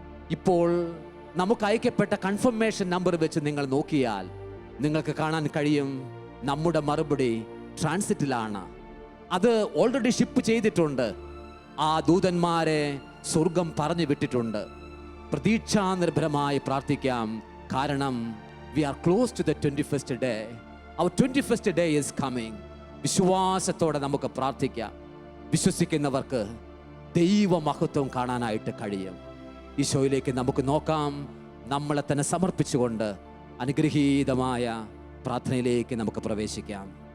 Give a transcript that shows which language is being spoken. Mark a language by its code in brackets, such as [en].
[ml] ഇപ്പോൾ നമുക്ക് അയക്കപ്പെട്ട confirmation number വെച്ച് നിങ്ങൾ നോക്കിയാൽ നിങ്ങൾക്ക് കാണാൻ കഴിയും, നമ്മുടെ മറുപടി ട്രാൻസിറ്റിലാണ്. അത് ഓൾറെഡി ഷിപ്പ് ചെയ്തിട്ടുണ്ട്. ആ ദൂതന്മാരെ സ്വർഗം പറഞ്ഞു വിട്ടിട്ടുണ്ട്. പ്രതീക്ഷാനിർഭരമായി പ്രാർത്ഥിക്കാം. കാരണം [en] we are close to the 21st day. Our 21st day is coming. [ml] വിശ്വാസത്തോടെ നമുക്ക് പ്രാർത്ഥിക്കാം. വിശ്വസിക്കുന്നവർക്ക് ദൈവമഹത്വം കാണാനായിട്ട് കഴിയും. ഈശോയിലേക്ക് നമുക്ക് നോക്കാം. നമ്മളെ തന്നെ സമർപ്പിച്ചുകൊണ്ട് അനുഗ്രഹീതമായ പ്രാർത്ഥനയിലേക്ക് നമുക്ക് പ്രവേശിക്കാം.